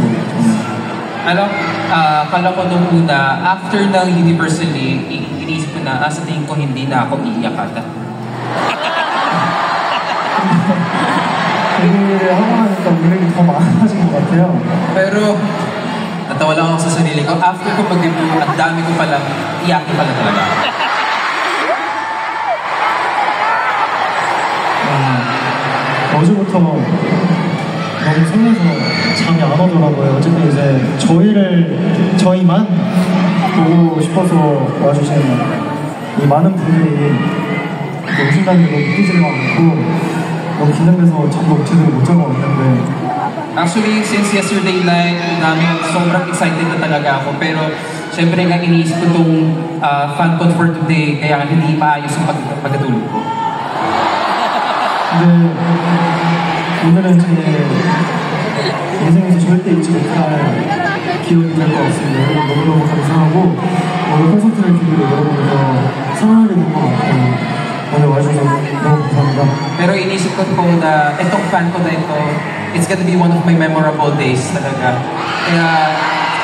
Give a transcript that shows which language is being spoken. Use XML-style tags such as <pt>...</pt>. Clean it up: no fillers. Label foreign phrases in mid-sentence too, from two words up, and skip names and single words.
<tl>Alam, kala ko nung una, after ng Universally, iniisip ko na, sa tingin ko hindi na ako iiyak ata.</tl> <ko>데뷔를 하고 나니까 울림이 더 많아진 것 같아요.</ko> <tl>Pero, natawa lang ako sa sarili ko. After ko mag-debut, ang dami ko palang iyakin pala talaga.</tl> <ko>어제부터 너무 설레서 잠이 안 오더라고요. 어쨌든 이제 저희만 보고 싶어서 와주신 이 많은 분들이 오신다는 게 너무 믿기지가 않고 너무 긴장돼서 잠도 제대로 못 자고 왔는데</ko> <en>Actually, since yesterday night,</en> <tl>sobrang excited na talaga ako. Pero, syempre nga iniisip ko itong</tl> <en>fan con for today,</en> <tl>kaya hindi maayos yung pagkatulog ko.</tl> <ko>근데 오늘은 제 인생에서 절대 잊지 못할 기억이 될 것 같습니다. 너무너무 감사하고 오늘 콘서트를 계기로 여러분을 더 사랑하게 된 것 같아요. 오늘 와주셔서 너무 감사합니다.</ko> <tl>Pero inisip ko po na itong fan ko na ito,</tl> <en>it's gonna be one of my memorable days talaga.</en>